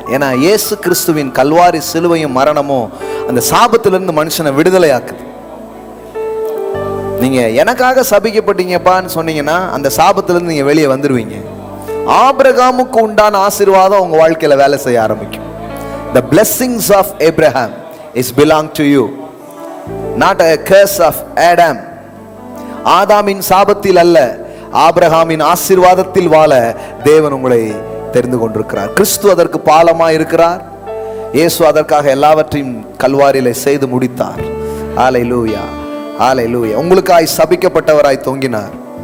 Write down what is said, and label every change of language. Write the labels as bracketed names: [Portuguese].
[Tamil] ஏன்னா இயேசு கிறிஸ்துவின் கல்வாரி சிலுவையும் மரணமும் அந்த சாபத்திலிருந்து மனுஷனை விடுதலை ஆக்குது. நீங்க எனக்காக சபிக்கப்பட்டீங்கப்பான்னு சொன்னீங்கன்னா அந்த சாபத்திலிருந்து நீங்க வெளியே வந்துருவீங்க. ஆபிரகாமுக்கு உண்டான ஆசீர்வாதம் உங்க வாழ்க்கையில வேலை செய்ய ஆரம்பிக்கும். [English] The blessings of Abraham is belong to you, not a curse of Adam. [Tamil] ஆதாமின் சாபத்தில் அல்ல, ஆபிரகாமின் ஆசீர்வாதத்தில் வாழ தேவன் உங்களை தெரிந்து கொண்டிருக்கிறார். கிறிஸ்து அதற்கு பாலமாய் இருக்கிறார். இயேசு அதற்காக எல்லாவற்றையும் கல்வாரியிலே செய்து முடித்தார். ஹல்லேலூயா, ஹல்லேலூயா. உங்களுக்காய் சபிக்கப்பட்டவராய் தொங்கினார்.